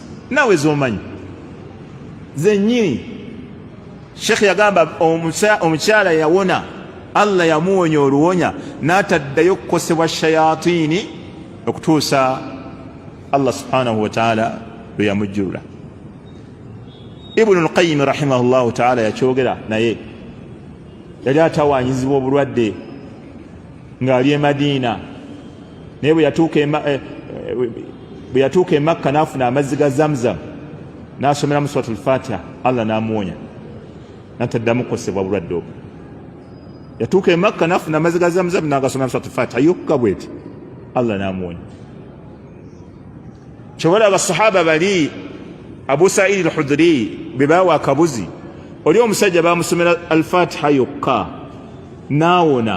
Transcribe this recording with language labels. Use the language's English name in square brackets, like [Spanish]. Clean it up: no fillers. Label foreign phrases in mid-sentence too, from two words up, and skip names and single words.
[Ganda] Nawe z'omanyi zennyini. Sheikh yagamba omukyala yawona, Allah yamuwonya oluwonya, n'ataddayo kukosebwa shayatini okutuusa [Arabic] الله سبحانه وتعالى [Ganda] lwe yamujjulula. Ibn al-Qayyim [Arabic] رحمه الله تعالى [Ganda] yakyogera naye, yali atawanyizibwa obulwadde ng'ali e Madina, naye bwe yatuuka e Makka n'afuna amazzi ga Zamzam, n'asomera mu suratul Fatiha, Allah n'amuwonya, n'ataddamu kukosebwa bulwadde obwo. Yatuuka e Makka n'afuna amazzi ga Zamzam n'agasomera mu suratul Fatiha yokka bweti, Allah n'amuwonya. Kyobala abasahaba bali Abu Sa'id al-Khudri bwe baawa akabuzi, oli omusajja baamusomera al-Fatiha yokka n'awona.